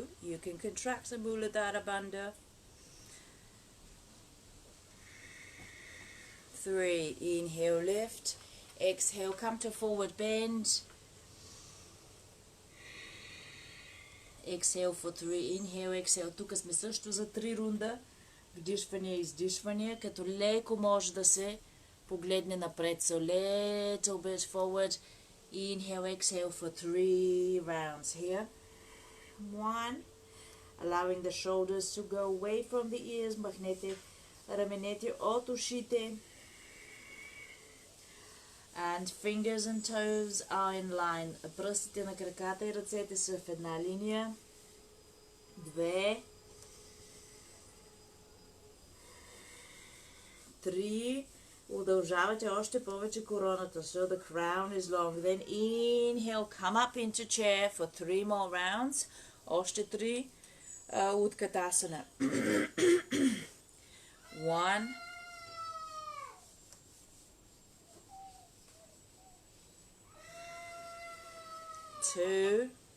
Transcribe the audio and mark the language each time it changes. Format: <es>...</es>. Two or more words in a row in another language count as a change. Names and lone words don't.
<en>You can contract the Muladhara Bandha. 3. Inhale, lift. Exhale, come to forward bend. Exhale for 3. Inhale, exhale.</en> <bg>Тук сме също за 3 рунда. Вдишване и издишване, като леко може да се погледне напред.</bg> <en>So little bit forward. Inhale, exhale for 3 rounds here. 1. Allowing the shoulders to go away from the ears.</en> <bg>Махнете раменете от ушите.</bg> <en>And fingers and toes are in line.</en> <bg>Пръстите на краката и ръцете са в една линия. 2. 3. Удължавате още повече короната.</bg> <en>So the crown is long. Then inhale, come up into chair for 3 more rounds.</en> <bg>Още 3 Utkatasana. 1. 2.</bg>